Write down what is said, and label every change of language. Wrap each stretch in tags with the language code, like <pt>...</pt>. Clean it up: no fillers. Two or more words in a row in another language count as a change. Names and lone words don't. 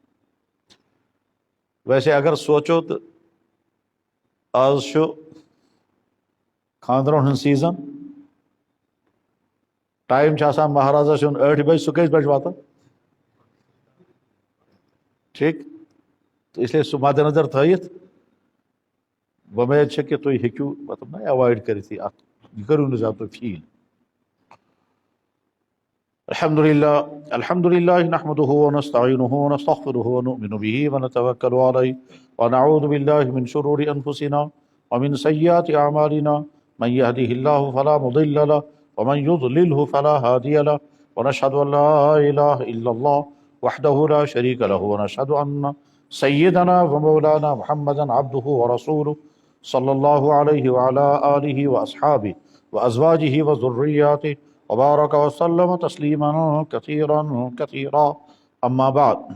<ks>ویسے اگر سونٛچو تہٕ آز چھُ خانٛدرَن ہُنٛد</ks> <en>season time</en> <ks>چھُ آسان مہرازَس یُن 8 بجہِ سُہ کٔژِ بجہِ واتان ٹھیٖک تہٕ اِسلیے سُہ مدِ نظر تھٲیِتھ وۄمید چھےٚ کہِ تُہۍ ہیٚکِو مطلب نہ ایوایڈ کٔرِتھ اَتھ یہِ کٔرِو نہٕ زیادٕ تُہۍ فیٖل</ks> <ar>الحمدللہ نحمدہ ونستعینہ ونستغفرہ ونؤمن بہ ونتوکل علیہ ونعوذ باللہ من شرور انفسنا ومن سیئات اعمالنا من یہدہ اللہ فلا مضل لہ ومن یضللہ فلا ہادی لہ ونشہد ان لا الہ الا اللہ وحدہ لا شریک لہ ونشہد ان سیدنا ومولانا محمدا عبدہ ورسولہ صلی اللہ علیہ وعلی آلہ واصحابہ وازواجہ وذریاتہ وبارک وسلم تسلیما کثیرا کثیرا اما بعد</ar>